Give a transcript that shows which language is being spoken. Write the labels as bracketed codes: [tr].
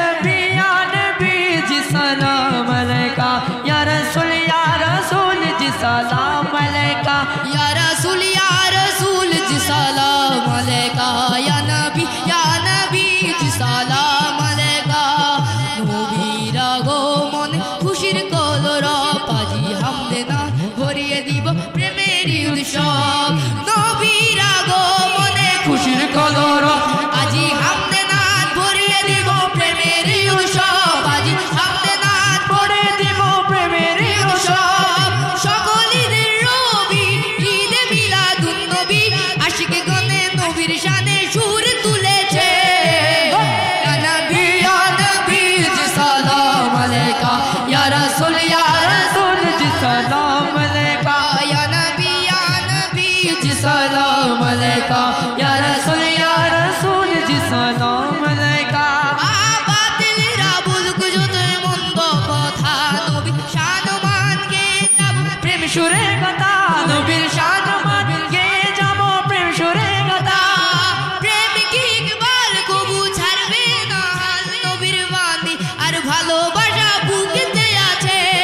[hi] या नबी जी सलाम अलैका या रसूल जी सलाम अलैका या रसूल जी सलाम अलैका [bn] या नबी जी सलाम अलैका নবীর আগমনে খুশির কলরব আজি হামদে না ভরিয়ে দিব প্রেমের উৎসব নবীর আগমনে খুশির কলরব আজি হামদে না ভরিয়ে দিব প্রেমের উৎসব আজি হামদে না ভরিয়ে দিব প্রেমের উৎসব সকল ঈদের রবি ঈদে মিলাদুন নবী আশিকে গনে নবীর শানে সুর তুলেছে [hi] या नबी जी सलाम अलैका या रसूल जी सलाम अलैका या नबी जी सलाम अलैका या रसूल जी सलाम अलैका [bn] বাতিলরা বলুক যত মন্দ কথা নবীর শানমান গে যাব প্রেম সুরে কথা নবীর শানমান গে যাব প্রেম সুরে কথা প্রেমিক ইকবাল কবু ছাড়বে না নবীর বাণী আর ভালোবাসা বুকেতে আছে